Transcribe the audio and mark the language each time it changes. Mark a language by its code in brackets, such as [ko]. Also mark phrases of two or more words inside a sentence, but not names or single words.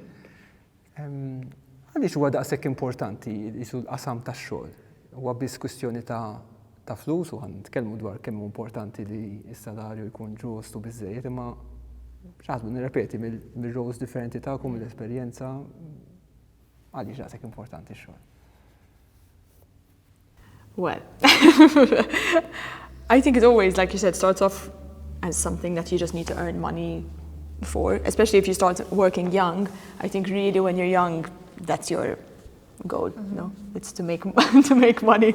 [mt] Għaliex huwa daqshekk importanti jisu l-qasam tax-xogħol? Huwa biss kwistjoni ta' flus u nitkellmu dwar kemm hu importanti li s-salarju jkun ġust u biżżejjed, imma x'għadbu nirrepeti mill-roles differenti tagħkom, mill-esperjenza, għaliex daqshekk importanti x-xogħol? [en] Well, I think it always, like you said, starts off as something that you just need to earn money before, especially if you start working young. I think really when you're young, that's your goal, It's to make to make money.